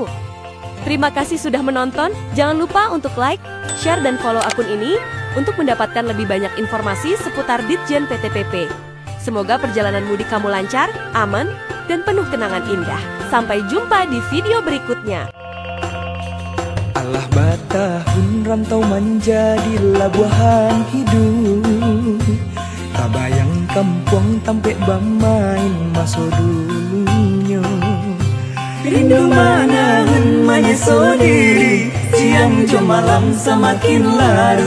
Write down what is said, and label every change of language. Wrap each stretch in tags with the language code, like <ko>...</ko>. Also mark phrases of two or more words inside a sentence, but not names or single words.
<id>Terima kasih sudah menonton, jangan lupa untuk like, share, dan follow akun ini untuk mendapatkan lebih banyak informasi seputar Ditjen PTPP. Semoga perjalanan mudik kamu lancar, aman, dan penuh kenangan indah. Sampai jumpa di video berikutnya.</id> <min>Alah batahun rantau menjadilah buahan hidup. Tabayang kampung tampek bamain masa dulunya. Rindu manangan menyeso diri, siang jam malam semakin larut.</min>